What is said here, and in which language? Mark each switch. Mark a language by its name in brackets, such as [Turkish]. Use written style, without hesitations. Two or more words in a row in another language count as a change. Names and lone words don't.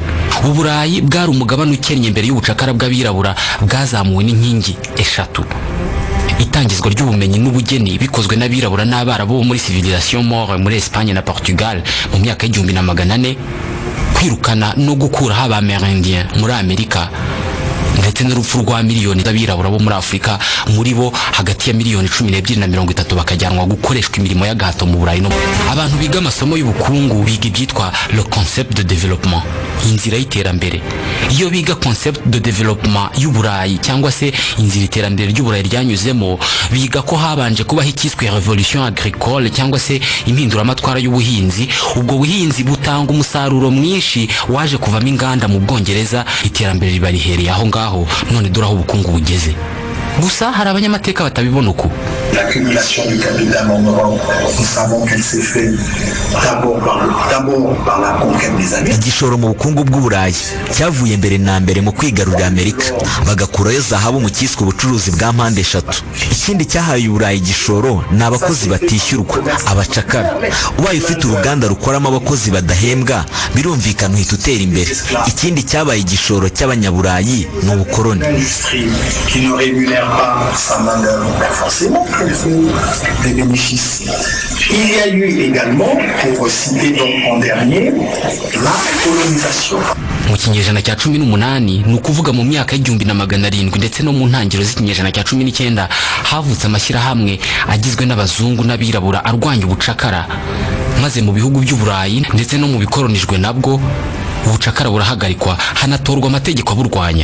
[Kinyarwanda] Uburayi bwari umugabane ukennye mbere y'ubucakara bw'abirabura bwazamuwe n'inkingi eshatu: itangizwa ry'ubumenyi n'ubugeni bikozwe n'abirabura n'Abarabu muri [French] civilisation Maure [Kinyarwanda] muri Espagne na Portugal mu myaka y'1400, kwirukana no gukuraho Abamerindiens muri Amerika, ndetse n'urupfu rwa miliyoni z'abirabura bo muri Afrika, muri bo hagati ya miliyoni 12 na 30 bakajyanwa gukoreshwa imirimo y'agahato mu Burayi. No abantu biga amasomo y'ubukungu biga ibyitwa [French] le concept de développement, [Kinyarwanda] inzira y'iterambere. Iyo biga [French] concept de développement [Kinyarwanda] y'Uburayi cyangwa se inzira y'iterambere ry'Uburayi ryanyuzemo, biga ko habanje kubaho ikiswe [French] revolution agricole [Kinyarwanda] cyangwa se impinduramatwara y'ubuhinzi. Ubwo buhinzi butanga umusaruro mwinshi waje kuvamo inganda mu Bwongereza, iterambere riba rihereye aho ngaho. None dore aho ubukungu bugeze. Gusa hari abanyamateka batabibona uko. [French] L'accumulation du capital en Europe, nous savons qu'elle s'est fait d'abord par la conquête des Amériques. [Kinyarwanda] Igishoro mu bukungu bw'Uburayi cyavuye mbere na mbere mu kwigarurira Amerika, bagakurayo zahabu mu cyiswe ubucuruzi bwa mpande eshatu. Ikindi cyahaye Uburayi igishoro ni abakozi batishyurwa, abacakara. Ubaye ufite uruganda rukoramo abakozi badahembwa, birumvikana uhita utera imbere. Ikindi cyabaye igishoro cy'abanyaburayi ni ubukoroni. [French] Pas sa main-d'œuvre, forcément qu'elle fait des bénéfices. Il y a eu également, pour citer donc en dernier, la colonisation. [Kinyarwanda] Mu kinyejana cya 18 ni ukuvuga mu myaka y'1700 ndetse no mu ntangiriro z'ikinyejana cya 19 havutse amashyirahamwe agizwe n'abazungu n'abirabura arwanya ubucakara, maze mu bihugu by'Uburayi ndetse no mu bikoronijwe nabwo ubucakara burahagarikwa, hanatorwa amategeko aburwanya.